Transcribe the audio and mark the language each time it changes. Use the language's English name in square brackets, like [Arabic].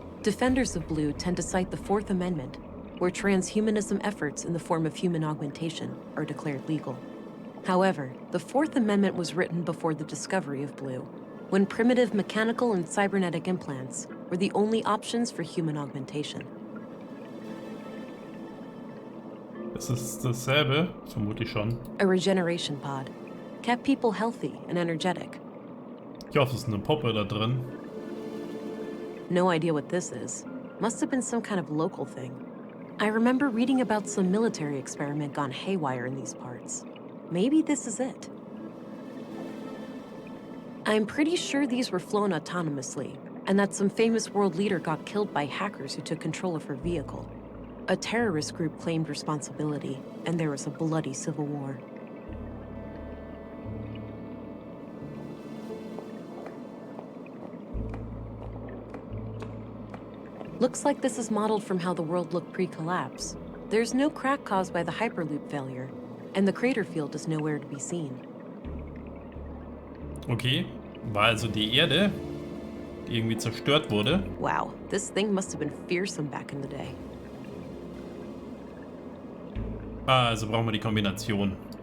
[English] Defenders of Blue tend to cite the Fourth Amendment, where transhumanism efforts in the form of human augmentation are declared legal. However, the Fourth Amendment was written before the discovery of Blue, when primitive mechanical and cybernetic implants were the only options for human augmentation. [German] Das ist dasselbe, vermute ich schon. [English] A regeneration pod kept people healthy and energetic. [German] Ich hoffe, es ist eine Puppe da drin. [English] No idea what this is. Must have been some kind of local thing. I remember reading about some military experiment gone haywire in these parts. Maybe this is it. I'm pretty sure these were flown autonomously, and that some famous world leader got killed by hackers who took control of her vehicle. A terrorist group claimed responsibility, and there was a bloody civil war. Looks like this is modeled from how the world looked pre-collapse. There's no crack caused by the Hyperloop failure, and the crater field is nowhere to be seen. [German] Okay, war also die Erde, die irgendwie zerstört wurde. [English] Wow, this thing must have been fearsome back in the day. [German] Ah, also brauchen wir die Kombination.